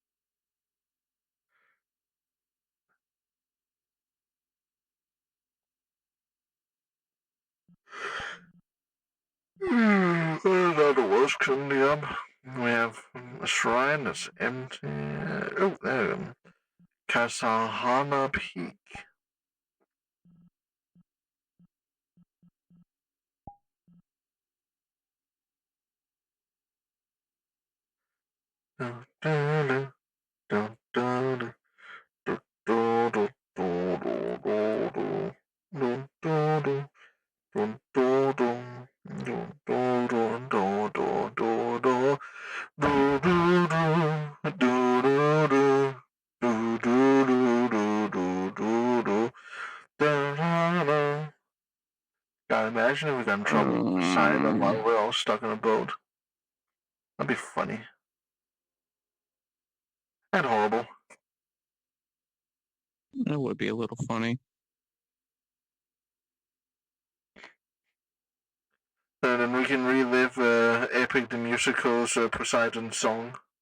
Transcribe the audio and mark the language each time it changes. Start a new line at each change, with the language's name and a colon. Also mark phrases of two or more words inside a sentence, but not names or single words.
English: Another worst coming up. We have a shrine that's empty. Oh, there. Kasahana Peak. Dun, dun, dun, dun, dun, dun, dun, dun, dun, dun, dun, dun. Dun, dun, dun, dun, dun, dun, dun, dun, dun, dun. Do, do, do, do, do, do. Do, do, do, do, do, do, do. Da, da, da. God, imagine if we got in trouble with Poseidon while we're all stuck in a boat. That'd be funny. And horrible. That would be a little funny. And then we can relive Epic the Musical's Poseidon song.